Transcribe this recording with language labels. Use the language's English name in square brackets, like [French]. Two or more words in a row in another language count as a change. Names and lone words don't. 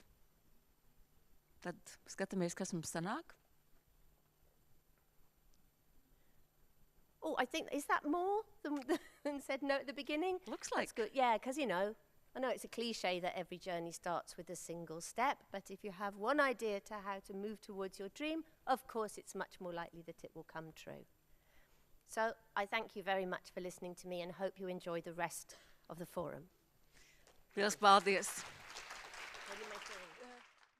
[Latvian] Tad skatāmies, kas mums sanāk. [English] Oh, I think, is that more than said no at the beginning? Looks like. That's good. Yeah, because, you know, I know it's a cliche that every journey starts with a single step, but if you have one idea to how to move towards your dream, of course it's much more likely that it will come true. So I thank you very much for listening to me and hope you enjoy the rest of the forum. [Latvian] Liels paldies! [English] What am I doing?